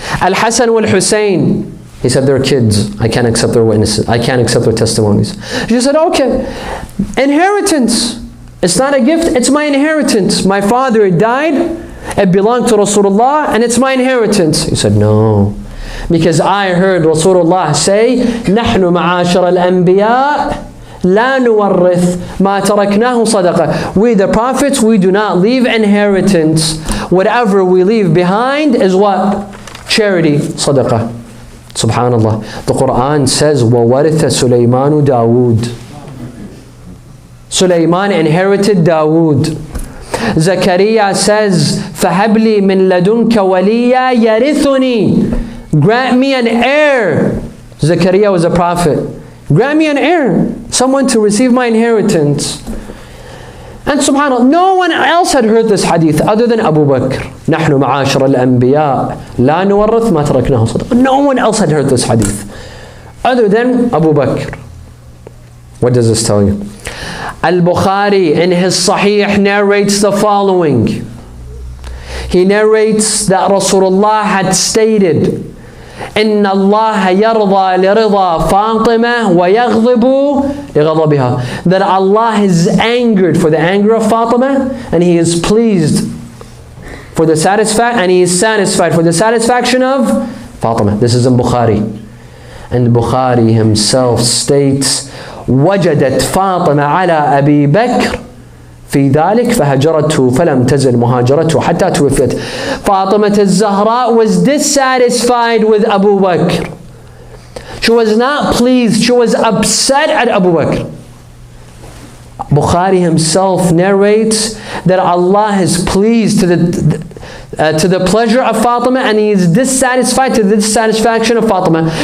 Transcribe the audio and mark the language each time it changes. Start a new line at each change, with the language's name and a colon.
English: Al-Hasan wal Hossein. He said, they're kids. I can't accept their witnesses. I can't accept their testimonies. She said, okay. Inheritance. It's not a gift. It's my inheritance. My father died. It belonged to Rasulullah and it's my inheritance. He said, no. Because I heard Rasulullah say,
Arabic: نحن معاشر الأنبياء لا نورث ما تركناه صدقة.
English: We the prophets, we do not leave inheritance. Whatever we leave behind is what? Charity, sadaqah. Subhanallah. The Quran says,
Arabic: وَوَرِثَ سُلَيْمَانُ دَاوُودَ.
English: Sulaiman inherited Dawood. Zakaria says,
Arabic: فَهَبْ لِي مِن لَدُنْكَ وَلِيًّا يَرِثُنِي.
English: Grant me an heir. Zakaria was a prophet. Grant me an heir. Someone to receive my inheritance. And subhanAllah, no one else had heard this hadith other than Abu Bakr.
Arabic: نحن معاشر الأنبياء لا نورث ما تركناه صدقة.
English: No one else had heard this hadith other than Abu Bakr. What does this tell you? Al-Bukhari in his Sahih narrates the following. He narrates that Rasulullah had stated,
Arabic: إن الله يرضى لرضا فاطمة ويغضب لغضبها.
English: That Allah is angered for the anger of Fatima and He is pleased for the and He is satisfied for the satisfaction of Fatima. This is in Bukhari. And Bukhari himself states,
Arabic: وجدت فاطمة على أبي بكر في ذلك فهجرته فلم تزل مهاجرته حتى توفيت.
English: Fatima al-Zahra was dissatisfied with Abu Bakr. She was not pleased. She was upset at Abu Bakr. Bukhari himself narrates that Allah is pleased to the pleasure of Fatima and He is dissatisfied to the dissatisfaction of Fatima.